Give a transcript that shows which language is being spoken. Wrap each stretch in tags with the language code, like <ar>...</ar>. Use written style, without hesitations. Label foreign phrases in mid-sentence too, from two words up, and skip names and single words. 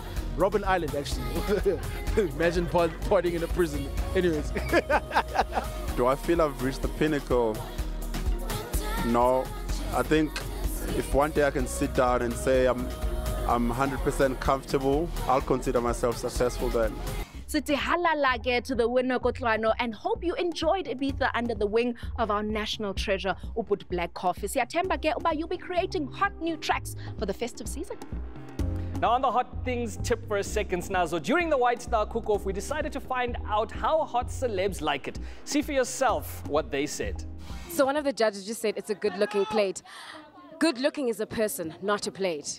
<en>Robben Island, actually. Imagine partying in a prison. Anyways. Do I feel I've reached the pinnacle? No. I think if one day I can sit down and say I'm 100% comfortable, I'll consider myself successful then.</en> <xh>Sithi halalage</xh> <en>to the winner Kotlwano and hope you enjoyed Ibiza under the wing of our national treasure, Ubud Black Coffee.</en> <xh>Siyathemba ke uba</xh> <en>you'll be creating hot new tracks for the festive season. Now on the hot things tip for a second, Snazo. During the White Star Cook-Off, we decided to find out how hot celebs like it. See for yourself what they said. So one of the judges just said it's a good-looking plate. Good-looking is a person, not a plate.</en>